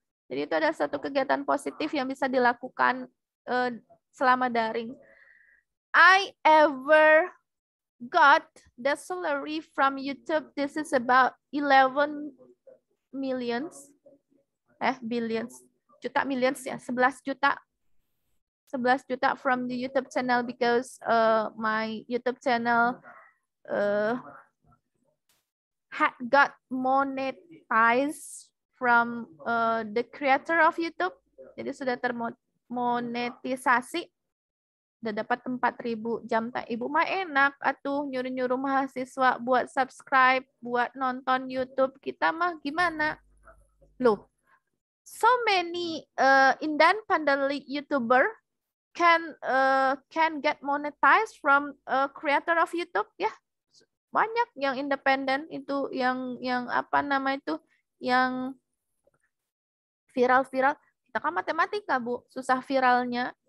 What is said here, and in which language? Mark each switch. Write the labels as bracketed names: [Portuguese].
[Indonesian] Jadi itu ada satu kegiatan positif yang bisa dilakukan selama daring. [English] I ever got the salary from YouTube. This is about 11 millions, billions. Millions [Indonesian] ya, 11 juta [English] from the YouTube channel, because my YouTube channel had got monetized from the creator of YouTube. [Indonesian] Jadi sudah termonetisasi, udah dapat 4.000 jam. Ibu mah enak atuh nyuruh-nyuruh mahasiswa buat subscribe, buat nonton YouTube. Kita mah gimana? [English] Loh, so many independent YouTuber can get monetized from creator of YouTube ya. [Indonesian] Banyak yang independen itu, yang apa nama itu, yang viral. Kita kan matematika Bu, susah viralnya.